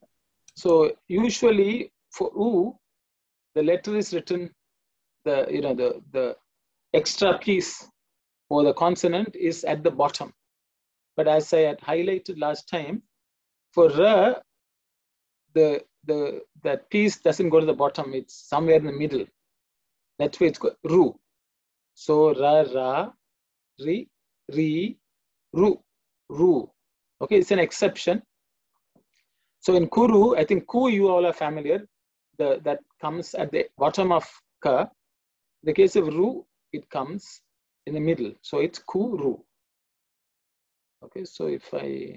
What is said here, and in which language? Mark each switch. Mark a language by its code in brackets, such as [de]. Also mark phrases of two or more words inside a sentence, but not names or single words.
[en] So usually for u, the letter is written, the extra piece for the consonant is at the bottom. But as I had highlighted last time, for ra, that piece doesn't go to the bottom, it's somewhere in the middle. That's why it's ru. So ra, ra, ri, ri, ru, ru. Okay, it's an exception. So in kuru, I think ku you all are familiar. That comes at the bottom of ka. In the case of ru, it comes in the middle. So it's kuru. Okay, so if I...